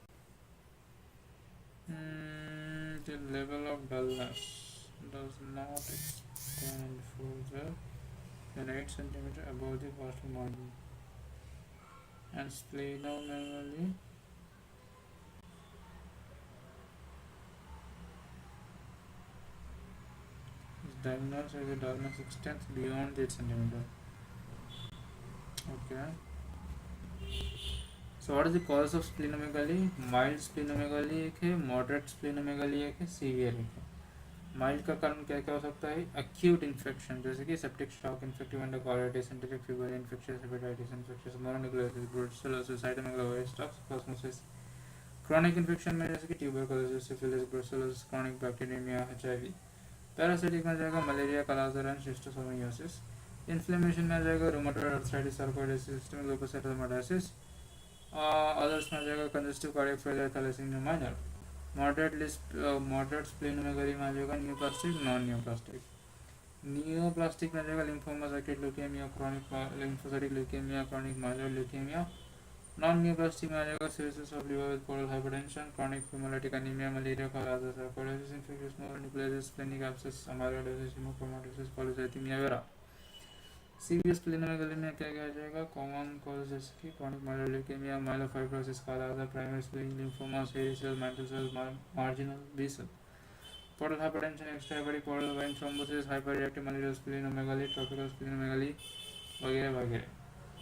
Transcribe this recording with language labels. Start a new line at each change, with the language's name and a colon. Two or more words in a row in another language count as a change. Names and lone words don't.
English: The level of dullness does not extend further than 8 cm above the costal margin and splenomegaly is diagnosed as a dullness extends beyond 8 cm. Okay. So what is the cause of splenomegaly? Mild splenomegaly
Hindi: एक है,
English: moderate splenomegaly
Hindi: एक है, severe एक है. माइल्ड का कारण क्या क्या हो सकता है.
English: acute infection
Hindi: जैसे कि
English: septic shock, infective endocarditis, enteric fever, infectious hepatitis, infectious mononucleosis, brucellosis, cytomegalosis, toxicosmosis. chronic infection
Hindi: में जैसे कि
English: tuberculosis, syphilis, brucellosis, chronic bacteremia, HIV. पैरासाइटिक
Hindi: में जाएगा
English: malaria, kala-azar and schistosomiasis. इन्फ्लेमेशन
Hindi: में आ जाएगा
English: rheumatoid arthritis, sarcoids, systemic lupus erythematosus. अदर्स
Hindi: में आ जाएगा
English: congestive cardiac failure, thalassemia minor. moderate splenomegaly
Hindi: में आ जाएगा
English: neoplastic, non neoplastic. नियोप्लास्टिक
Hindi: में आ जाएगा
English: lymphoma, circuit leukemia, chronic lymphocytic leukemia, chronic myeloid leukemia. non neoplastic
Hindi: में आ जाएगा
English: cirrhosis of liver with portal hypertension, chronic hemolytic anemia, malaria, kala-azar, sarcoidosis, infectious nucleosis, splenic abscess, amyloidosis, hemochromatosis, polycythemia वगैरह। CVS splenomegaly
Hindi: में क्या क्या आ जाएगा?
English: common causes की chronic myeloid leukemia, myelofibrosis, kala-azar, primary splenic lymphoma, hairy cell, mantle cell, marginal B cell. portal hypertension, extra hepatic portal vein thrombosis, hyper reactive malarial splenomegaly, tropical splenomegaly
Hindi: वगैरह वगैरह।